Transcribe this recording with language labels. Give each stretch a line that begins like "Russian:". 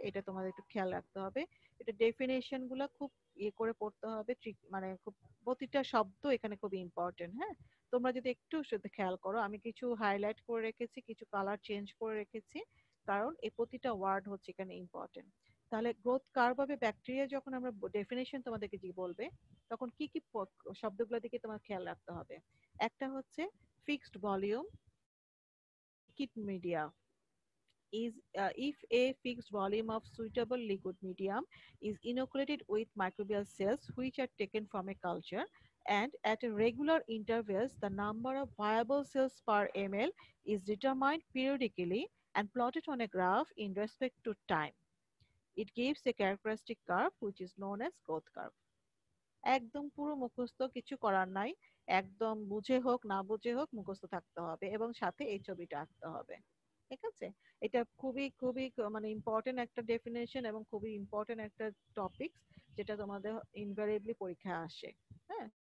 Bangla: এটা তোমাদের একটু খেয়াল রাখতে হবে। এটা ডেফিনেশন গুলো খুব ইয়ে করে পড়তে হবে, মানে খুব প্রতিটা শব্দ এখানে খুব ইম্পর্টেন্ট, হ্যাঁ। তোমরা যদি একটু শুধু খেয়াল করো, আমি কিছু হাইলাইট করে রেখেছি, কিছু কালার চেঞ্জ করে রেখেছি, কারণ এই প্রতিটা ওয়ার্ড হচ্ছে এখানে ইম্পর্টেন্ট। তাহলে গ্রোথ কার্ভ হবে ব্যাকটেরিয়া, যখন আমরা ডেফিনেশন তোমাদেরকে যে বলবে, তখন কি কি শব্দগুলো দিকে তোমার খেয়াল রাখতে হবে। একটা হচ্ছে fixed volume
English: liquid media is if a fixed volume of suitable liquid medium is inoculated with microbial cells which are taken from a culture, and at a regular intervals the number of viable cells per ml is determined periodically and plotted on a graph in respect to time. It gives a characteristic curve which is known as growth curve.
Bangla: একদম পুরো মুখস্থ, কিছু করার নাই, একদম বুঝে হোক না বুঝে হোক মুখস্থ থাকতে হবে এবং সাথে এই ছবিটা আঁকতে হবে, ঠিক আছে। এটা খুবই খুবই মানে ইম্পর্টেন্ট একটা ডেফিনেশন এবং খুবই ইম্পর্টেন্ট একটা টপিক, যেটা তোমাদের ইনভ্যারিয়েবলি পরীক্ষায় আসে, হ্যাঁ।